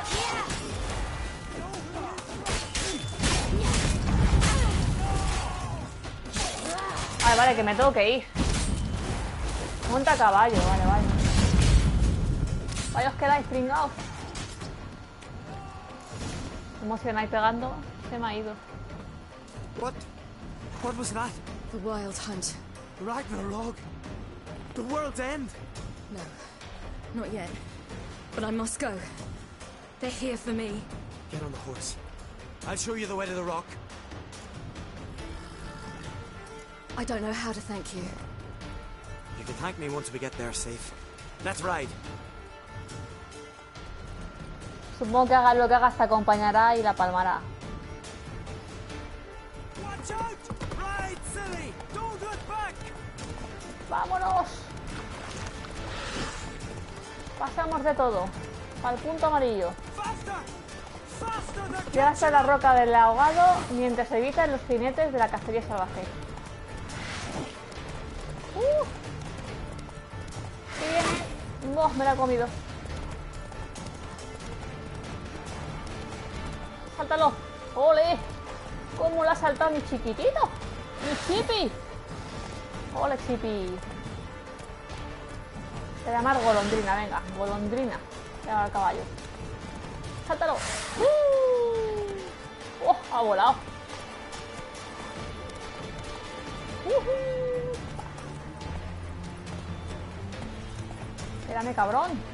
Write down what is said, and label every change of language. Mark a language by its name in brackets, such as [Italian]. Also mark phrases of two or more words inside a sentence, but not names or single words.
[Spanish] Vale, vale, que me tengo que ir. Monta a caballo, vale, vale. Vaya, os quedáis pringados. ¿Cómo se vais pegando? Se me ha ido. [English] What was that? The Wild Hunt. Ragnarok? The world's end? No, not yet. But I must go. They're here for me. Get on the horse. I'll show you the way to the rock. I don't know how to thank you. You can thank me once we get there safe. Let's ride. [Spanish] Supongo que haga lo que hagas te acompañará y la palmará. [English] Watch out! Ride, silly! Don't look back! [Spanish] ¡Vámonos! Pasamos de todo. Al punto amarillo. Llega hasta la roca del ahogado mientras evitan los jinetes de la cacería salvaje. ¡Qué viene! ¡No! Me la he comido. ¡Sáltalo! ¡Ole! ¿Cómo lo ha saltado mi chiquitito? ¡Mi chipi! ¡Ole, chipi! Se va a llamar golondrina, venga, golondrina. Se llama el caballo. ¡Sáltalo! ¡Oh! Ha volado. Espérame, cabrón.